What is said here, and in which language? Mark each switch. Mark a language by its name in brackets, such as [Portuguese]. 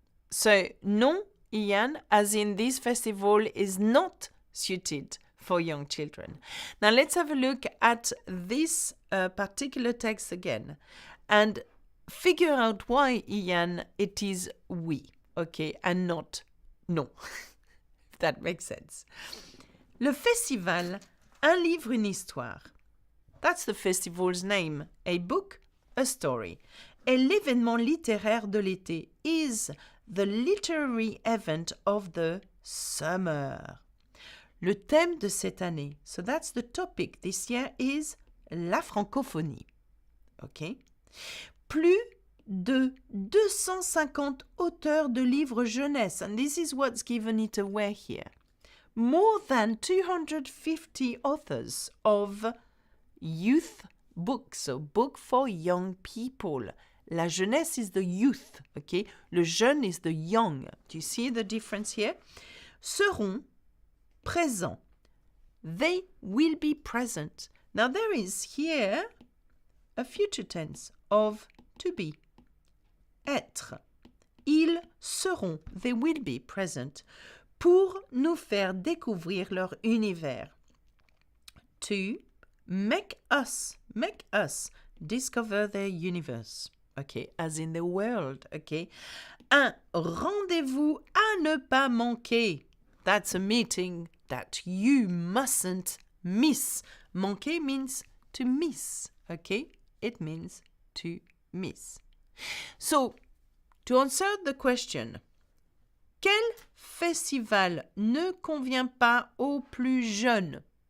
[English] So, non, Ian, as in this festival is not suited for young children. Now, let's have a look at this particular text again and figure out why, Ian, it is oui, okay, and not non. If that makes sense. [French] Le festival, un livre, une histoire. [English] That's the festival's name. A book, a story. [French] Et l'événement littéraire de l'été [English] is the literary event of the summer. [French] Le thème de cette année, [English] so that's the topic this year, is la francophonie. Okay? [French] Plus de 250 auteurs de livres jeunesse, [English] and this is what's given it away here. More than 250 authors of youth books, so book for young people. La jeunesse is the youth, okay? Le jeune is the young. Do you see the difference here? [French] Seront présents. [English] They will be present. Now there is here a future tense of to be. [French] Être. Ils seront, [English] they will be present, [French] pour nous faire découvrir leur univers. [English] To make us discover their universe. Okay, as in the world, okay. [French] Un rendez-vous à ne pas manquer. [English] That's a meeting that you mustn't miss. Manquer means to miss, okay? It means to miss. So, to answer the question, [French] quel festival ne convient pas aux plus jeunes?